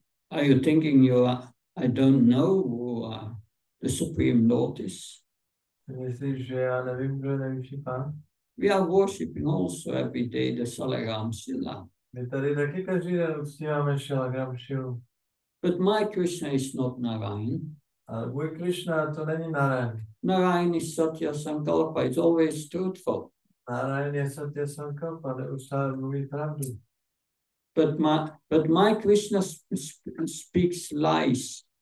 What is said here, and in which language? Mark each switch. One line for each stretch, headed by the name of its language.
English: Are you thinking I don't know who the Supreme Lord is?
Czech: Myslíš, že já nevím, kdo je nejvyšší pán?
English: We are worshipping also every day the Salagram Sila.
Czech: My tady taky každý den uctíváme Shalagram Shilu.
English: But my Krishna is not Narayan.
Czech: Ale můj Krishna to není Narayan.
English: Narayan is Satya Sankalpa. It's always truthful.
Czech: Narayan je Satya Sankalpa, neustále mluví pravdu.
English: But my Krishna speaks lies.